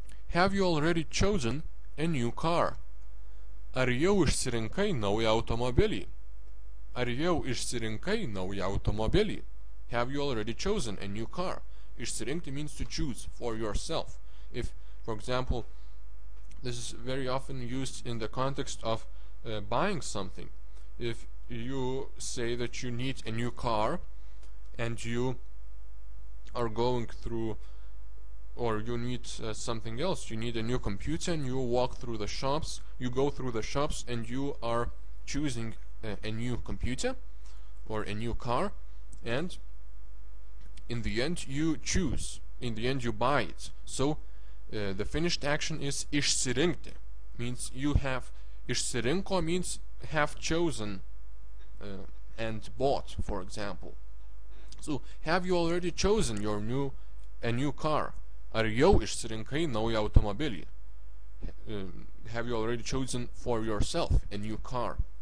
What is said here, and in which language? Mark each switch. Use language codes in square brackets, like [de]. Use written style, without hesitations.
[en] Have you already chosen a new car? [lt] Ar jau išsirinkai naują automobilį? Ar jau išsirinkai naują automobilį? [en] Have you already chosen a new car? Išsirinkti means to choose for yourself. If, for example, this is very often used in the context of buying something. If you say that you need a new car and you are going through, or you need something else, you need a new computer, and you walk through the shops, you go through the shops and you are choosing a new computer or a new car, and in the end you choose, in the end you buy it. So the finished action is išsirinkti, means you have, išsirinko means have chosen and bought, for example. So have you already chosen a new car? [lt] Ar jau išsirinkai naują automobilį? [en] Have you already chosen for yourself a new car?